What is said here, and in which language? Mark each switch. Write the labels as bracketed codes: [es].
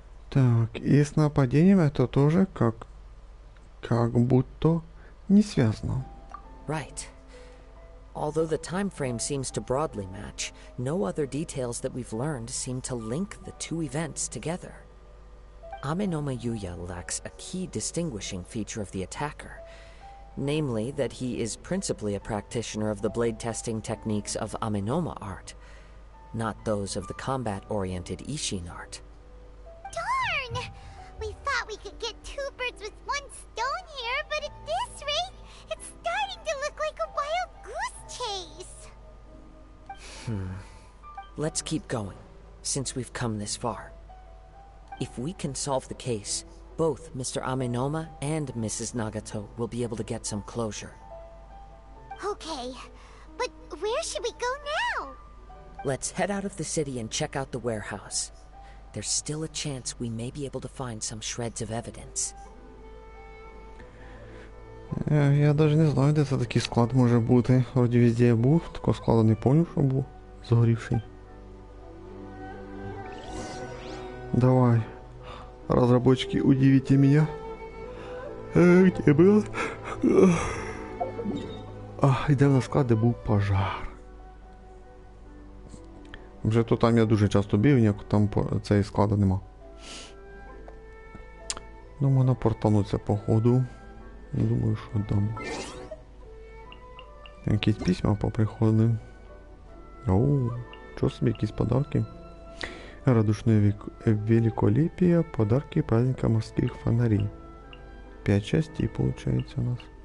[ru] Так, и с нападением это тоже как будто не связано. [en] Right. Although the time frame seems to broadly match, no other details that we've learned seem to link the two events together. Amenoma Yuya lacks a key distinguishing feature of the attacker, namely that he is principally a practitioner of the blade testing techniques of Amenoma art, not those of the combat-oriented Ishin art. Darn! We thought we could get 2 birds with 1 stone here, but at this rate, it's starting to look like a wild goose chase. Let's keep going, since we've come this far. If we can solve the case, both Mr. Amenoma and Mrs. Nagato will be able to get some closure. Okay, but where should we go now? Let's head out of the city and check out the warehouse. There's still a chance we may be able to find some shreds of evidence. [ru] Я даже не знаю, [uk] де це такий склад може бути. Вроді везде я був, такого складу не помню, що був згорівший. [ru] Давай, разработчики, удивите меня. Где был? [uk] Йдемо на склад, де був пожар. Вже то там я дуже часто бив, ніяк там цієї складу нема. Ну, можна портануться по ходу. Думаю, що там. Якісь письма поприходили. Оу, що собі, якісь подарки. [ru] Радушное великолепие, подарки праздника морских фонарей. 5 частей получается у нас.